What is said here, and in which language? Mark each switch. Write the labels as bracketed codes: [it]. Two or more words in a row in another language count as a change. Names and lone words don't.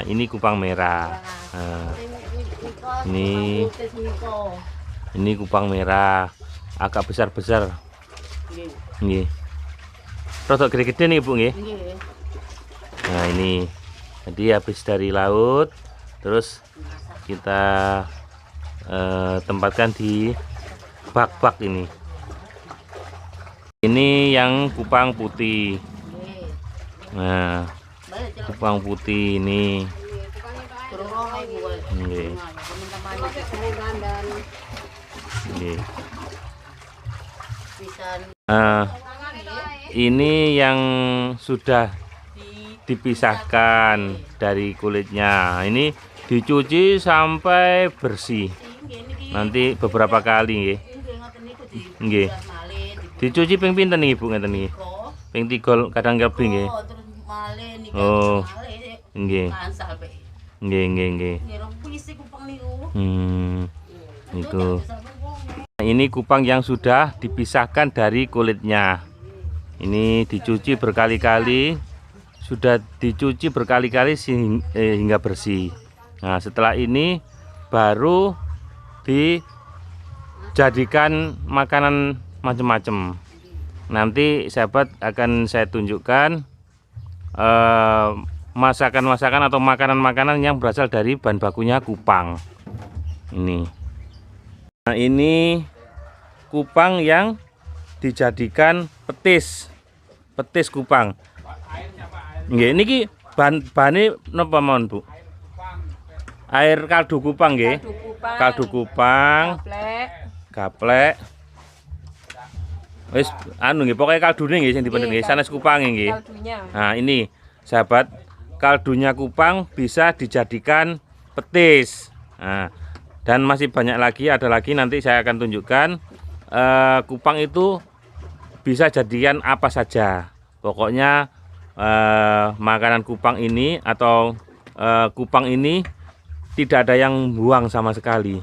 [id] Ini kupang merah. Nah, ini kupang merah, agak besar-besar. [jv] Nggih. Rodok gede-gede nih, Bu, nggih. [id] Nah, ini. Jadi habis dari laut, terus kita tempatkan di bak-bak ini. Ini yang kupang putih. Nah, kupang putih ini. [jv] Nggih. Nggih. [id] Nah, ini yang sudah dipisahkan dari kulitnya. Ini dicuci sampai bersih. Nanti beberapa kali nggih. Nggih. [jv] Dicuci ping pinten nih, Bu, ngeten niki? Ping 3 kadang lebih nggih. Oh. Nggih. Nggih, nggih, nggih. [id] Itu. Nah, ini kupang yang sudah dipisahkan dari kulitnya. Ini dicuci berkali-kali. Sudah dicuci berkali-kali hingga bersih. Nah, setelah ini baru dijadikan makanan macam-macam. Nanti sahabat akan saya tunjukkan masakan-masakan atau makanan-makanan yang berasal dari bahan bakunya kupang. Ini. Nah, ini kupang yang dijadikan petis kupang. [jv] Nggih, niki bahan-bahane napa mawon, Bu? [id] Air kaldu kupang nggih. Kaldu kupang. Gaplek. [jv] Wis anu nggih, pokoke kaldune nggih sing dipendhet nggih, sanes kupange nggih. [id] Nah, ini sahabat, kaldunya kupang bisa dijadikan petis. Nah, dan masih banyak lagi, ada lagi nanti saya akan tunjukkan. Kupang itu bisa jadikan apa saja. Pokoknya makanan kupang ini atau kupang ini tidak ada yang buang sama sekali.